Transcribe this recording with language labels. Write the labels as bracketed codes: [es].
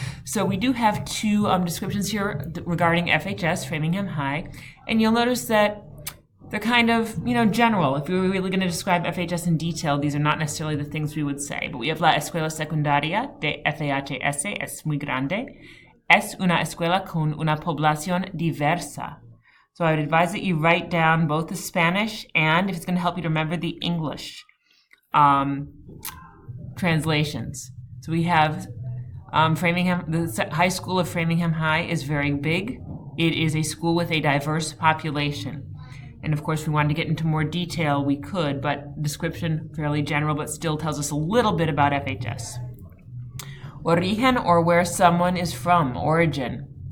[en] So we do have two descriptions here regarding FHS, Framingham High, and you'll notice that they're kind of, general. If we were really going to describe FHS in detail, these are not necessarily the things we would say, but we have [es] la escuela secundaria de FHS es muy grande. Es una escuela con una población diversa. [en] So I would advise that you write down both the Spanish and, if it's going to help you to remember, the English translations. So we have Framingham, the high school of Framingham High is very big. It is a school with a diverse population. And of course, if we wanted to get into more detail, we could, but description fairly general, but still tells us a little bit about FHS. Origen, or where someone is from, origin.